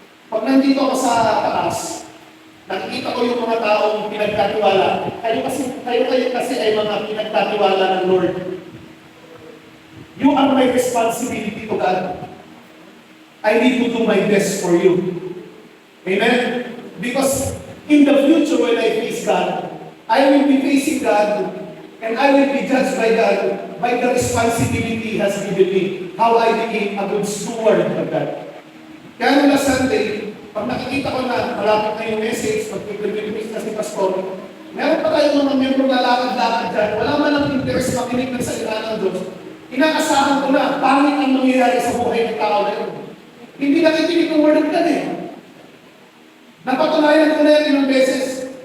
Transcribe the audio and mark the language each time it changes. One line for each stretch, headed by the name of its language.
Filipino: Pag nandito ako sa taas, nakikita ko yung mga taong pinagkatiwala. Kayo kasi ay mga pinagkatiwala ng Lord.
English: You are my responsibility to God. I need to do my best for you. Amen? Because in the future when I face God, I will be facing God and I will be judged by God by the responsibility He has given me. How I became a good steward of God.
Filipino: Kaya nung last Sunday, pag nakikita ko na malapit na yung message, pag-prepare na si Pastor, meron pa tayong mga membro na lakad-lakad dyan, wala man ang interest makinig ng salita ng Diyos. Inaasahan ko na, pangit ang nangyayari sa buhay ng tao na yun. Hindi nakikinig ng word of God eh. Napatunayan ko na yan ilang beses.